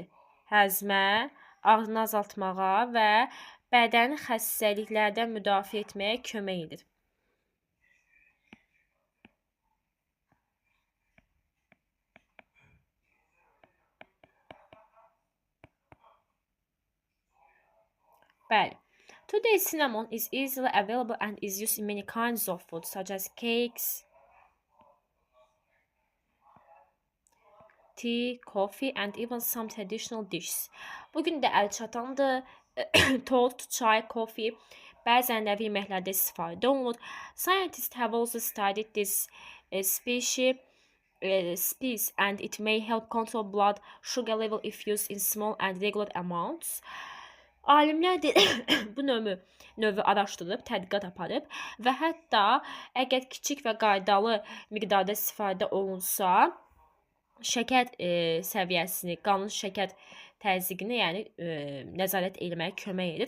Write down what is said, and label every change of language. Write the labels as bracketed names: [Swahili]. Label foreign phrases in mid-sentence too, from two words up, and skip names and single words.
[Azerbaijani] Həzmə, ağrını azaltmağa və bədəni xəstəliklərdən müdafiə etməyə kömək edir. Bəli. [English] Today cinnamon is easily available and is used in many kinds of food such as cakes, tea, coffee and even some traditional dishes. [Azerbaijani] Bugün də əl çatandır. Toast, çay, coffee bəzən nəvi yeməklərdə istifadə olunur. [English] Scientists have also studied this species and it may help control blood sugar level if used in small and regular amounts. [Azerbaijani] Alimlər də bu növü araşdırıb, tədqiqat aparıb və hətta əgər kiçik və qaydalı miqdarda istifadə olunsa, şəkər səviyyəsini, qanın şəkər təzyiqini, yəni nəzarət etməyə kömək edir.